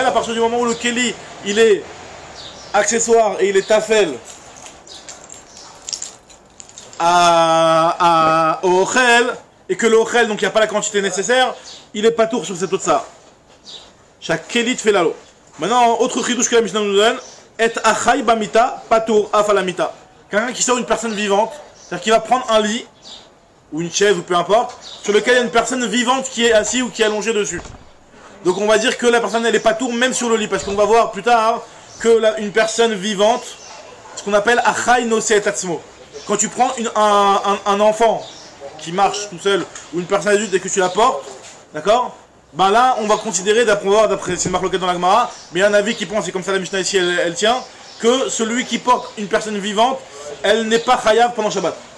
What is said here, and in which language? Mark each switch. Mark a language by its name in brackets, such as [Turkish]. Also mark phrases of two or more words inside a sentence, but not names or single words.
[French] À partir du moment où le keli il est accessoire et il est tafel au ochel, et que le ochel, donc il n'y a pas la quantité nécessaire, il est patour sur cette otsa. Chaque keli fait lalo. Maintenant, autre chidouche que la Mishnah nous donne, et [Hebrew] החי במיטה פטור אף על המיטה. [French] Quelqu'un qui sort une personne vivante, c'est-à-dire qu'il va prendre un lit, ou une chaise, ou peu importe, sur lequel il y a une personne vivante qui est assise ou qui est allongée dessus. Donc on va dire que la personne elle est patour même sur le lit, parce qu'on va voir plus tard que une personne vivante, ce qu'on appelle [Hebrew] החי נושא את עצמו. [French] Quand tu prends un enfant qui marche tout seul, ou une personne adulte et que tu la portes, d'accord, ben là on va considérer, d'après c'est marque dans la Gemara, mais il y a un avis qui pense, et comme ça la Mishnah ici elle tient, que celui qui porte une personne vivante, elle n'est pas chayav pendant Shabbat.